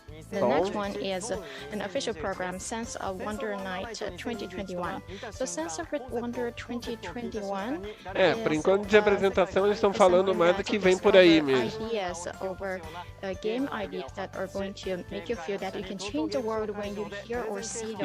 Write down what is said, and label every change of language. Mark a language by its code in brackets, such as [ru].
[en] The next one is an official program, Sense of Wonder Night 2021. So Sense of Wonder 2021. [pt] Por enquanto de apresentação eles estão falando mais do que vem por aí mesmo. [en] Ideas over game ideas that are going to make you feel that you can change the world when you hear or see the